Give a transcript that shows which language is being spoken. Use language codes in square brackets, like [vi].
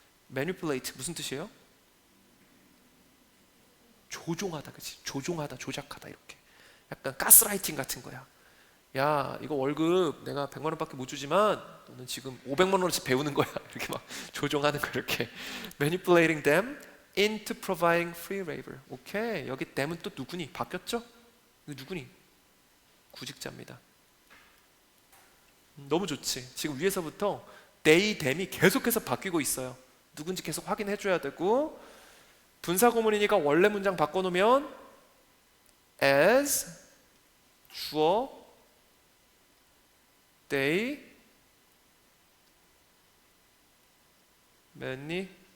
[ko] manipulate 무슨 뜻이에요? 조종하다, 그치? 조종하다, 조작하다 이렇게. 약간 가스라이팅 같은 거야. 야, 이거 월급 내가 100만 원밖에 못 주지만 너는 지금 500만 원어치 배우는 거야. 이렇게 막 조종하는 거 이렇게. [en] manipulating them into providing free labor. [ko] 오케이, 여기 them은 또 누구니? 바뀌었죠? 이거 누구니? 구직자입니다. 너무 좋지. 지금 위에서부터 they, them이 계속해서 바뀌고 있어요. 누군지 계속 확인해 줘야 되고, 분사구문이니까 원래 문장 바꿔놓으면 as 주어 [en] they manipulate.